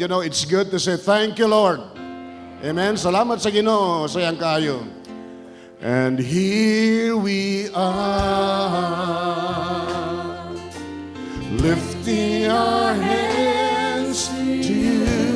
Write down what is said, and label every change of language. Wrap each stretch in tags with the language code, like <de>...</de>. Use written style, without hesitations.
<en>You know, it's good to say thank you, Lord. Amen.</en> <ceb>Salamat sa Ginoo sa iyang kaayo.</ceb> <en>And here we are, lifting our hands to you.</en>